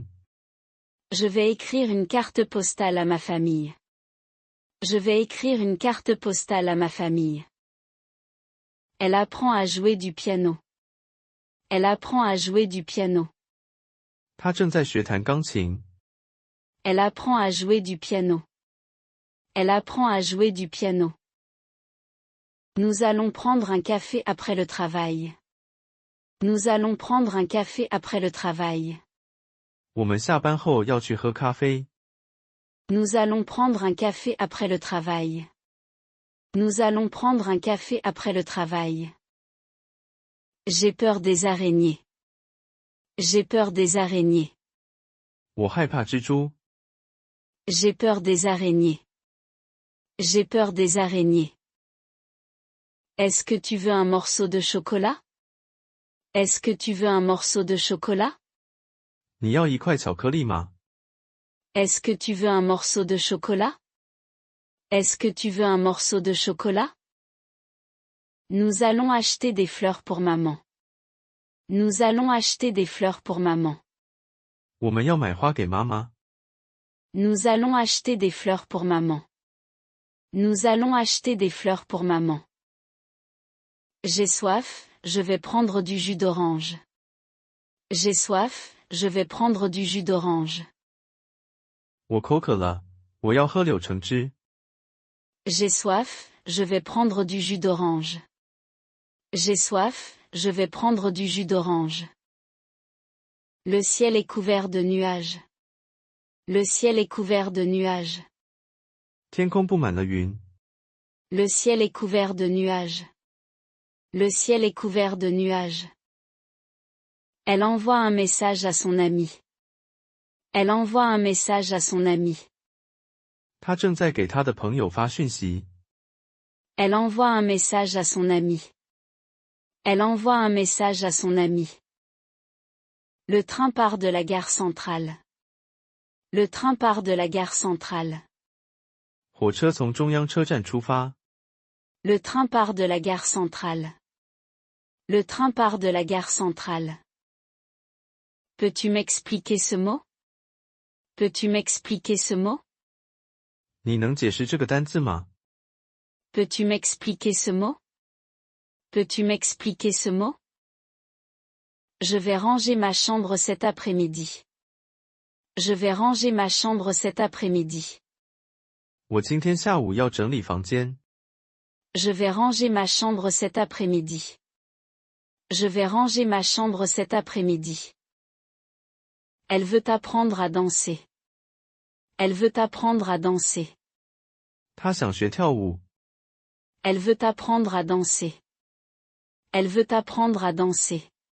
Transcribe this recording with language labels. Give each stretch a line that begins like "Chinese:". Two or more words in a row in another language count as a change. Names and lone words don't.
French: Je vais écrire une carte postale à ma famille. Je vais écrire une carte postale à ma famille. Elle apprend à jouer du piano. Elle apprend à jouer du piano.
Chinese: 他正在学弹钢琴。
French: Elle apprend à jouer du piano. Elle apprend à jouer du piano. Nous allons prendre un café après le travail. Nous allons prendre un café après le travail.
Chinese: 我们下班后要去喝咖啡。
French: Nous allons prendre un café après le travail. Nous allons prendre un café après le travail. J'ai peur des araignées. J'ai peur des araignées.
Chinese: 我害怕蜘蛛。
French: J'ai peur des araignées. J'ai peur des araignées. Est-ce que tu veux un morceau de chocolat? Est-ce que tu veux un morceau de chocolat?
Chinese: 你要一块巧克力吗？
French: Est-ce que tu veux un morceau de chocolat? Est-ce que tu veux un morceau de chocolat? Nous allons acheter des fleurs pour maman. Nous allons acheter des fleurs pour maman.
Chinese: 我们要买花给妈妈。
French: Nous allons acheter des fleurs pour maman. Nous allons acheter des fleurs pour maman. J'ai soif, je vais prendre du jus d'orange. J'ai soif, je vais prendre du jus d'orange.
Chinese: 我口渴了，我要喝柳橙汁。
French: J'ai soif, je vais prendre du jus d'orange. J'ai soif, je vais prendre du jus d'orange. Le ciel est couvert de nuages. Le ciel est couvert de nuages.
Chinese: 天空布满了云。
French: Le ciel est couvert de nuages. Le ciel est couvert de nuages. Elle envoie un message à son ami. Elle envoie un message à son ami.
Chinese: 他正在给他的朋友发讯息。
French: Elle envoie un message à son ami. Elle envoie un message à son ami. Le train part de la gare centrale. Le train part de la gare centrale.
Chinese: 火车从中央车站出发。
French: Le train part de la gare centrale. Le train part de la gare centrale. Peux-tu m'expliquer ce mot? Peux-tu m'expliquer ce mot?
Chinese: 你能解释这个单字吗？
French: Peux-tu m'expliquer ce mot? Peux-tu m'expliquer ce mot? Je vais ranger ma chambre cet après-midi. Je vais ranger ma chambre cet après-midi.
Chinese: 我今天下午要整理房间。
French: Je vais ranger ma chambre cet après-midi. Je vais ranger ma chambre cet après-midi. Elle veut apprendre à danser. Elle veut apprendre à danser.
Chinese: 他想学跳舞。
French: Elle veut apprendre à danser. Elle veut apprendre à danser.